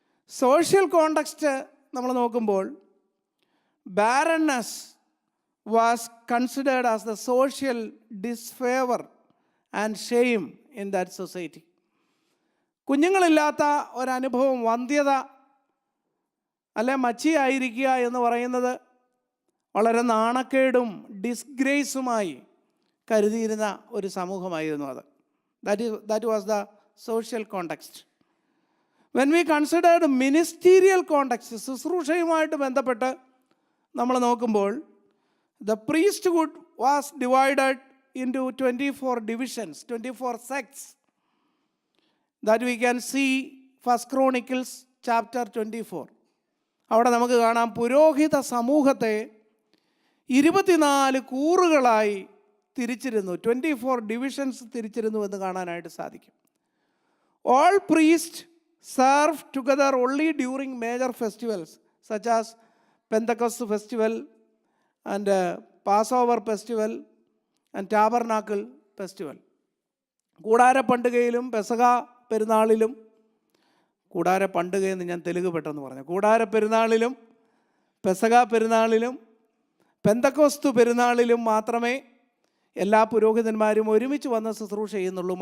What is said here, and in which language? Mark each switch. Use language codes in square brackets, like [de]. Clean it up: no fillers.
[en] social context [ml] നമ്മൾ നോക്കുമ്പോൾ [en] Barrenness was considered as the social disfavour and shame in that society. [ml] കുഞ്ഞുങ്ങളില്ലാത്ത ഒരനുഭവം, വന്ധ്യത അല്ലെ മച്ചിയായിരിക്കുക എന്ന് പറയുന്നത് വളരെ നാണക്കേടും ഡിസ്ഗ്രേസുമായി കരുതിയിരുന്ന ഒരു സമൂഹമായിരുന്നു അത്. [en] That was the social context. When we considered ministerial context, [ml] ശുശ്രൂഷയുമായിട്ട് ബന്ധപ്പെട്ട് നമ്മൾ നോക്കുമ്പോൾ [en] the priesthood was divided into 24 divisions, 24 sects that we can see First Chronicles chapter 24. [ml] അവിടെ നമുക്ക് കാണാം പുരോഹിത സമൂഹത്തെ 24 കൂറുകളായി തിരിച്ചിരുന്നു, 24 ഡിവിഷൻസ് തിരിച്ചിരുന്നു എന്ന് കാണാനായിട്ട് സാധിക്കും. [en] All priests serve together only during major festivals such as Pentecost festival and Passover festival and Tabernacle festival. [ml] കൂടാര പണ്ടികയിലും പെസഹ പെരുന്നാളിലും, കൂടാര പണ്ടികയെന്ന് ഞാൻ തെലുങ്ക് പെട്ടെന്ന് പറഞ്ഞു, കൂടാര പെരുന്നാളിലും പെസഹ പെരുന്നാളിലും പെന്തക്കോസ്തു പെരുന്നാളിലും മാത്രമേ എല്ലാ പുരോഹിതന്മാരും ഒരുമിച്ച് വന്ന് ശുശ്രൂഷ ചെയ്യുന്നുള്ളൂ.